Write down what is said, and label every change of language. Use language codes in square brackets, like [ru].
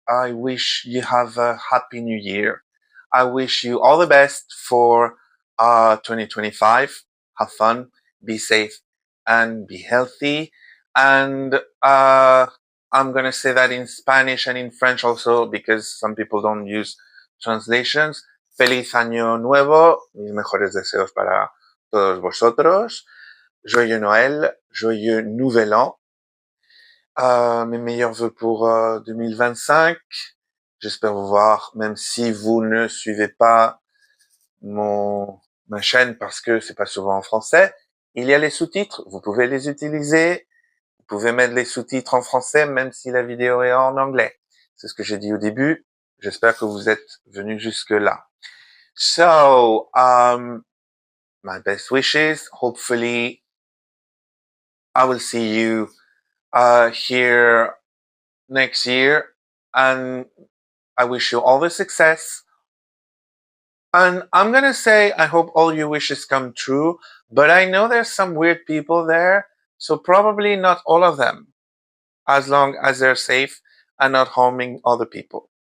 [en] I wish you have a happy new year. I wish you all the best for 2025. Have fun, be safe, and be healthy. And I'm going to say that in Spanish and in French also because some people don't use translations. [es] Feliz Año Nuevo. Mis mejores deseos para todos vosotros. [fr] Joyeux Noël, joyeux Nouvel An. Mes meilleurs vœux pour 2025. J'espère vous voir, même si vous ne suivez pas ma chaîne parce que c'est pas souvent en français. Il y a les sous-titres, vous pouvez les utiliser. Vous pouvez mettre les sous-titres en français même si la vidéo est en anglais. C'est ce que j'ai dit au début. J'espère que vous êtes venus jusque-là. [en] So, my best wishes. Hopefully, I will see you here next year, and I wish you all the success. And I'm going to say, I hope all your wishes come true, but I know there's some weird people there, so probably not all of them, as long as they're safe and not harming other people.